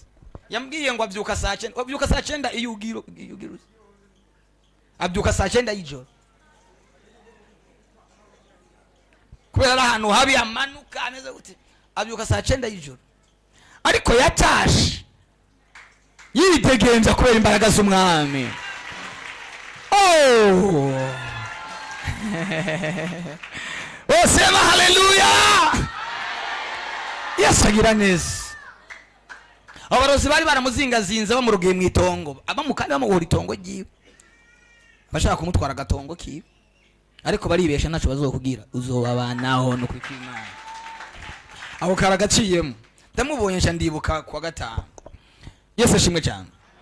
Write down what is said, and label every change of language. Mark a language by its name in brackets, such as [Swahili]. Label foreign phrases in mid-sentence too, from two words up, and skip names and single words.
[Rundi] Yambwiye ngo abyuka saa 9, abyuka saa 9 iyugiro abyuka saa 9 y'ijoro, kubera ahantu habi amanuka aneze gute, abyuka saa 9 y'ijoro, ariko yatashe yitegenza kubera imbaraga z'umwami. Oh oh, [Swahili] sema haleluya. [Rundi] Yesu agira neza. Abarozi bari baramuzingazinze bamurugeye mu itongo, abamukandi bamuhora itongo giwe, bashaka kumutwara gatongo kiwe, ariko baribesha naco bazokubwira uzobabanaho no kwikimana. Aho karagaciyemo ndamubonye nca ndibuka kwa gatanu. Yesu ashimwe cyane.